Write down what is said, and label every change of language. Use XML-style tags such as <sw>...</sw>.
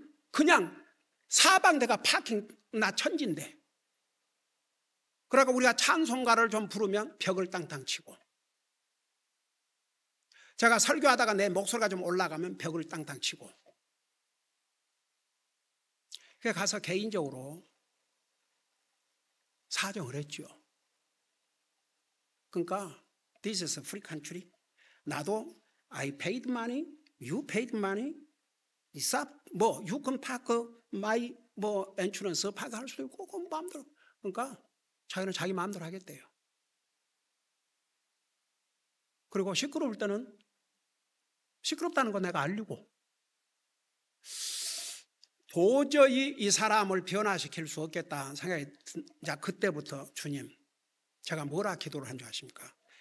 <ko>그냥 사방대가 파킹 나 천지인데 그러니까 우리가 찬송가를 좀 부르면 벽을 땅땅 치고 제가 설교하다가 내 목소리가 좀 올라가면 벽을 땅땅 치고 그래서 가서 개인적으로 사정을 했죠. 그러니까</ko> <en>This is a free country.</en> <ko>나도</ko> <en>I paid money, you paid money.</en> <ko>뭐</ko> <en>you can park my</en> <ko>뭐</ko> <en>insurance park</en> <ko>할 수도 있고 그 마음대로. 그러니까 자기는 자기 마음대로 하겠대요. 그리고 시끄러울 때는 시끄럽다는 거 내가 알리고 도저히 이 사람을 변화시킬 수 없겠다 생각이 자 그때부터 주님 제가 뭐라 기도를 한 줄 아십니까?</ko>